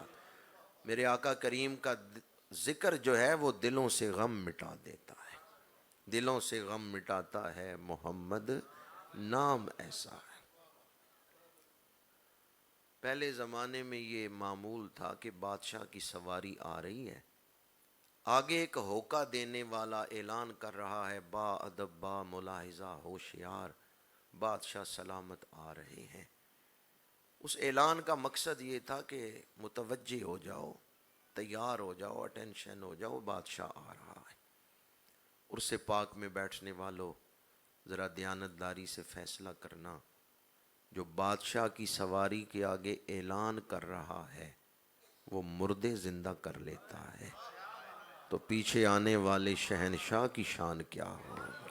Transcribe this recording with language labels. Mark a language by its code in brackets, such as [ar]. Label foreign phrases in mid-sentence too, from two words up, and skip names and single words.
[ur] میرے آقا کریم کا ذکر جو ہے وہ دلوں سے غم مٹا دیتا ہے، دلوں سے غم مٹاتا ہے محمد نام ایسا ہے۔ پہلے زمانے میں یہ معمول تھا کہ بادشاہ کی سواری آ رہی ہے، آگے ایک ہوکا دینے والا اعلان کر رہا ہے با ادب با ملاحظہ ہوشیار، بادشاہ سلامت آ رہے ہیں۔ اس اعلان کا مقصد یہ تھا کہ متوجہ ہو جاؤ، تیار ہو جاؤ، اٹینشن ہو جاؤ، بادشاہ آ رہا ہے۔ عرص پاک میں بیٹھنے والوں، ذرا دیانتداری سے فیصلہ کرنا، جو بادشاہ کی سواری کے آگے اعلان کر رہا ہے وہ مردے زندہ کر لیتا ہے، تو پیچھے آنے والے شہنشاہ کی شان کیا ہوگی؟